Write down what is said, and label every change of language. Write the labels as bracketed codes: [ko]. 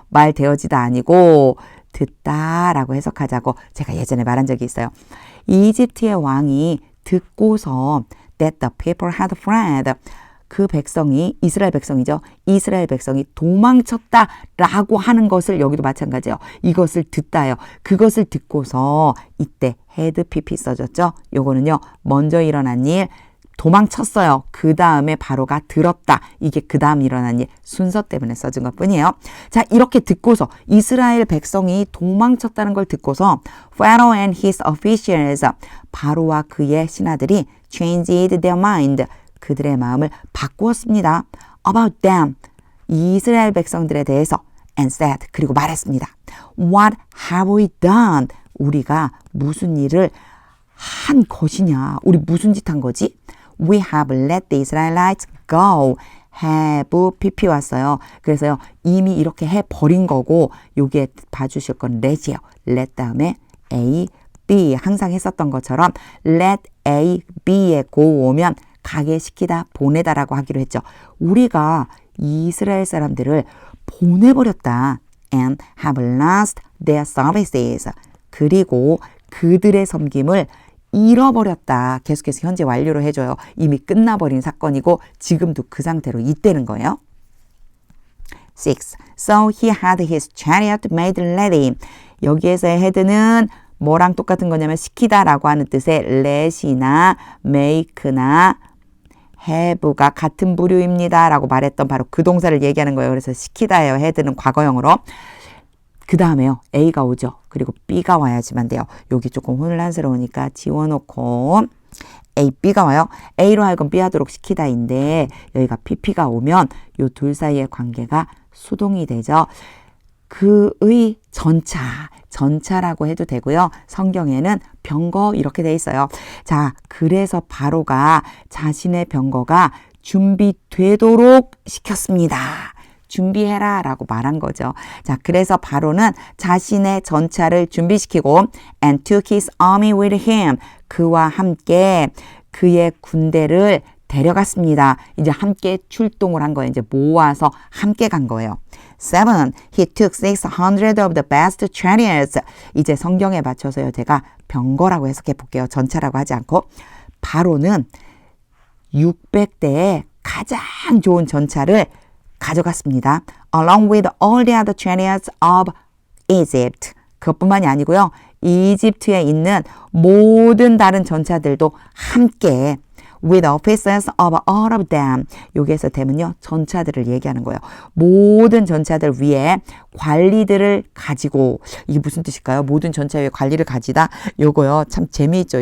[ko] 말되어지다 아니고 듣다라고 해석하자고 제가 예전에 말한 적이 있어요. 이집트의 왕이 듣고서 [en] that the people had fled. [ko] 그 백성이 이스라엘 백성이죠. 이스라엘 백성이 도망쳤다라고 하는 것을 여기도 마찬가지예요. 이것을 듣다요. 그것을 듣고서 이때 had pp 써졌죠. 요거는요. 먼저 일어난 일 도망쳤어요. 그 다음에 바로가 들었다. 이게 그 다음 일어난 일 순서 때문에 써진 것뿐이에요. 자, 이렇게 듣고서 이스라엘 백성이 도망쳤다는 걸 듣고서 [en] Pharaoh and his officials [ko] 바로와 그의 신하들이 [en] changed their mind [ko] 그들의 마음을 바꾸었습니다. [en] About them [ko] 이스라엘 백성들에 대해서 [en] and said [ko] 그리고 말했습니다. [en] What have we done? [ko] 우리가 무슨 일을 한 것이냐? 우리 무슨 짓 한 거지? [en] We have let the Israelites go. [ko] have pp 왔어요. 그래서요. 이미 이렇게 해버린 거고 여기에 봐주실 건 let이에요. let 다음에 A, B 항상 했었던 것처럼 let A, B에 go 오면 가게 시키다, 보내다라고 하기로 했죠. 우리가 이스라엘 사람들을 보내버렸다. [en] And have lost their services. [ko] 그리고 그들의 섬김을 잃어버렸다. 계속해서 현재 완료로 해줘요. 이미 끝나버린 사건이고 지금도 그 상태로 있다는 거예요. 6. [en] So he had his chariot made ready. [ko] 여기에서의 head는 뭐랑 똑같은 거냐면 시키다라고 하는 뜻의 let이나 make나 have가 같은 부류입니다. 라고 말했던 바로 그 동사를 얘기하는 거예요. 그래서 시키다예요. head는 과거형으로. 그 다음에요. A가 오죠. 그리고 B가 와야지만 돼요. 여기 조금 혼란스러우니까 지워놓고 A, B가 와요. A로 하여금 B 하도록 시키다인데 여기가 PP가 오면 요 둘 사이의 관계가 수동이 되죠. 그의 전차라고 해도 되고요. 성경에는 병거 이렇게 돼 있어요. 자, 그래서 바로가 자신의 병거가 준비되도록 시켰습니다. 준비해라 라고 말한 거죠. 자, 그래서 바로는 자신의 전차를 준비시키고 [en] and took his army with him. [ko] 그와 함께 그의 군대를 데려갔습니다. 이제 함께 출동을 한 거예요. 이제 모아서 함께 간 거예요. 7. [en] He took 600 of the best chariots. [ko] 이제 성경에 맞춰서요. 제가 병거라고 해석해 볼게요. 전차라고 하지 않고. 바로는 600대의 가장 좋은 전차를 가져갔습니다. [en] Along with all the other chariots of Egypt. [ko] 그것뿐만이 아니고요. 이집트에 있는 모든 다른 전차들도 함께 [en] with officers of all of them. [ko] 여기에서 되면요. 전차들을 얘기하는 거예요. 모든 전차들 위에 관리들을 가지고 이게 무슨 뜻일까요? 모든 전차 위에 관리를 가지다. 요거요. 참 재미있죠.